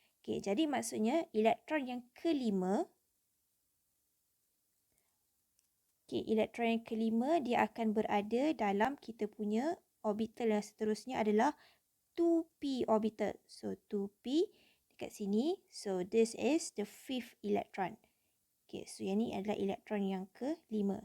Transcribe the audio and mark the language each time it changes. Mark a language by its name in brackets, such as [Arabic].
[Malay] Okay, jadi maksudnya elektron yang kelima, okay, elektron yang kelima, dia akan berada dalam kita punya orbital yang seterusnya adalah 2p orbital. So, 2p dekat sini. [English] So, this is the fifth electron. [Malay] Okay, so yang ni adalah elektron yang kelima.